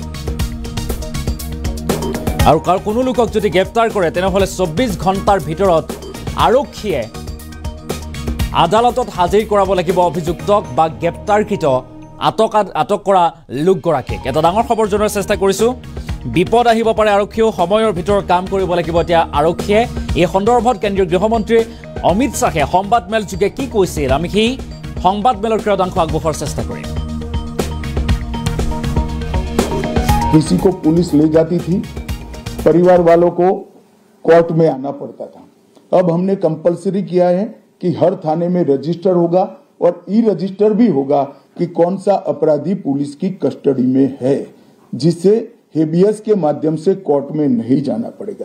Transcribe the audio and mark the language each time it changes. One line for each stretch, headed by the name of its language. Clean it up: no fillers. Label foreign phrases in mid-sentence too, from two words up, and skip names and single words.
Assamese: আৰু কোনো লোকক যদি গ্ৰেপ্তাৰ কৰে তেনেহলে 24 ঘণ্টাৰ ভিতৰত আৰক্ষীয়ে আদালতত হাজিৰ কৰাব লাগিব অভিযুক্তক বা গ্ৰেপ্তাৰকৃত আটক কৰা লোকগৰাকীক এটা ডাঙৰ খবৰ জনোৱাৰ চেষ্টা কৰিছো বিপদ আহিব পাৰে আৰক্ষীও সময়ৰ ভিতৰত কাম কৰিব লাগিব এতিয়া আৰক্ষীয়ে এই সন্দৰ্ভত কেন্দ্ৰীয় গৃহমন্ত্ৰী অমিত শ্বাহে সংবাদমেল যোগে কি কৈছিল আমি সেই সংবাদমেলৰ ক্ৰদাংশ আগবঢ়োৱাৰ চেষ্টা কৰিম
Hindi: किसी को पुलिस ले जाती थी परिवार वालों को कोर्ट में आना पड़ता था अब हमने कंपलसरी किया है कि हर थाने में रजिस्टर होगा और ई रजिस्टर भी होगा कि कौन सा अपराधी पुलिस की कस्टडी में है जिससे हेबियस के माध्यम से कोर्ट में नहीं जाना पड़ेगा